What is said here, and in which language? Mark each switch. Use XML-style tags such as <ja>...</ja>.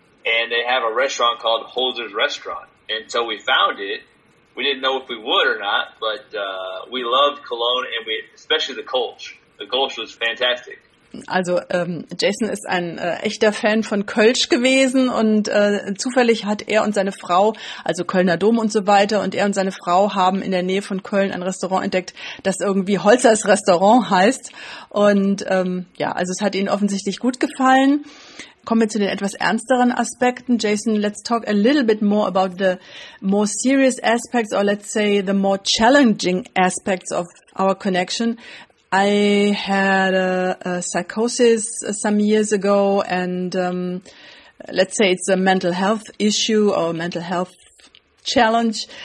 <en>And they have a restaurant called Holzer's Restaurant. And so we found it. We didn't know if we would or not, but we loved Cologne and especially the Kolsch. The Kolsch was fantastic.</en> <de>Also Jason ist ein echter Fan von Kölsch gewesen und zufällig hat er und seine Frau, also Kölner Dom und so weiter, und er und seine Frau haben in der Nähe von Köln ein Restaurant entdeckt, das irgendwie Holzers Restaurant heißt. Und also es hat ihnen offensichtlich gut gefallen. Kommen wir zu den etwas ernsteren Aspekten.</de> <en>Jason, let's talk a little bit more about the more serious aspects, or let's say the more challenging aspects of our connection. I had a psychosis some years ago, and let's say it's a mental health issue or mental health challenge.</en>